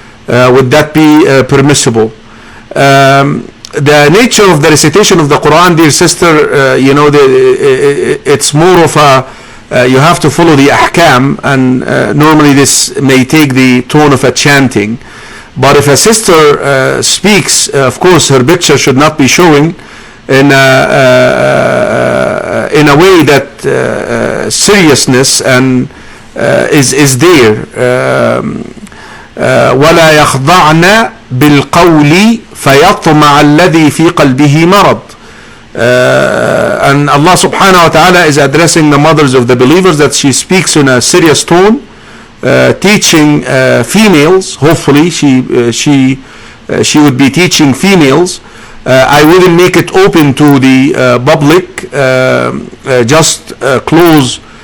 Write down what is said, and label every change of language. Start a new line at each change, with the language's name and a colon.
English: Would that be permissible? The nature of the recitation of the Qur'an, dear sister, it's more of a you have to follow the ahkam, and normally this may take the tone of a chanting. But if a sister speaks, of course her picture should not be showing in a way that seriousness and is there.
Arabic: ولا يخضعن بالقول فيطمع الذي في قلبه مرض.
English: And Allah subhanahu wa ta'ala is addressing the mothers of the believers, that she speaks in a serious tone, teaching females. Hopefully she would be teaching females. I wouldn't make it open to the public, just close.